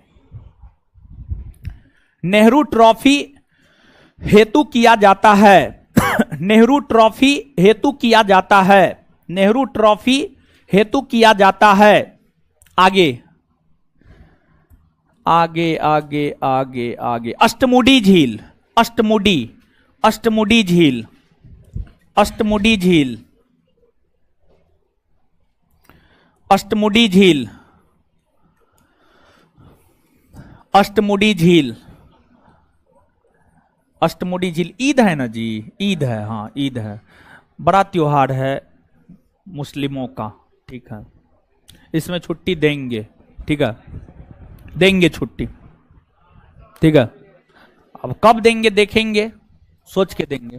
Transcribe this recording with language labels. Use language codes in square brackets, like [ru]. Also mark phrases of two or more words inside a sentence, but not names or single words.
[hi] नेहरू ट्रॉफी हेतु किया जाता है। नेहरू ट्रॉफी हेतु किया जाता है? आगे आगे आगे आगे आगे अष्टमुडी झील, अष्टमुडी, अष्टमुडी झील, अष्टमुडी झील, अष्टमुडी झील, अष्टमुडी झील, अष्टमुडी झील। ईद है ना जी, ईद है, हाँ ईद है, बड़ा त्योहार है मुस्लिमों का, ठीक है, इसमें छुट्टी देंगे, ठीक है, देंगे छुट्टी, ठीक है। अब कब देंगे देखेंगे, सोच के देंगे।